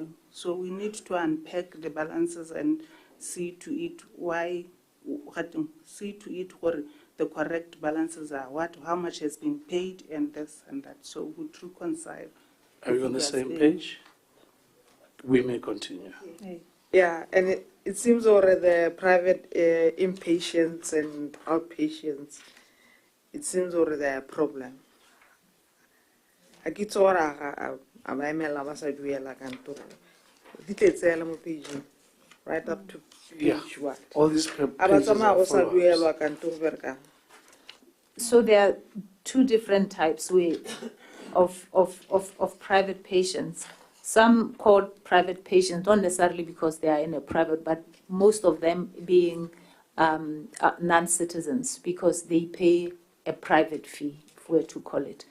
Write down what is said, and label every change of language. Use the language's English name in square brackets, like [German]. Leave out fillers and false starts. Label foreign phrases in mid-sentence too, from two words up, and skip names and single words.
[English] So we need to unpack the balances and see to it why, see to it what the correct balances are, how much has been paid, and this and that. So we reconcile. Are we on the same page? We may continue. Yeah, and it seems already the private inpatients and outpatients, it seems already there a problem. [Tswana] A ke itse gore a ba emela ba sa duela kantoro. Di tletsela mo pageng, [English] right up to page what? All these [Tswana] A ba [English] pages [Tswana] tsamaya [English] are [Tswana] go sa [English] follow-ups. [Tswana] duelwa kantoro bereka. [English] So there are two different types of private patients. Some called private patients, not necessarily because they are in a private, but most of them being non-citizens because they pay a private fee, if we're to call it.